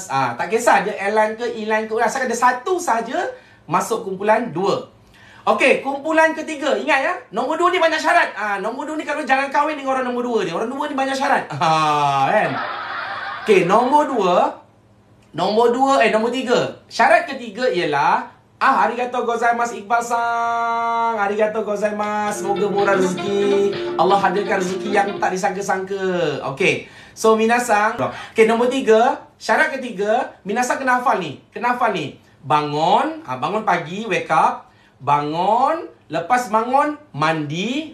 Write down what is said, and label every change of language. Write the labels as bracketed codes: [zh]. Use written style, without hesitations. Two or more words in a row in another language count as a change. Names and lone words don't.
[ms] Tak kisah dia airline ke, E-line ke, asalkan ada satu sahaja masuk kumpulan 2. Okey, kumpulan ketiga. Ingat ya, nombor 2 ni banyak syarat. Nombor 2 ni kalau jangan kahwin dengan orang nombor 2 ni. Orang 2 ni banyak syarat. Kan? Okey, nombor 3. Syarat ketiga ialah [ja] ありがとうございます [ms] Iqbal-san. [ja] ありがとうございます. [ms] Semoga murah rezeki. Allah hadirkan rezeki yang tak disangka-sangka. Okey. So, minasan. Okey, nombor 3. Syarat ketiga, minasan kena hafal ni. Bangun. Bangun pagi, [en] wake up. [ms] Bangun. Lepas bangun, mandi.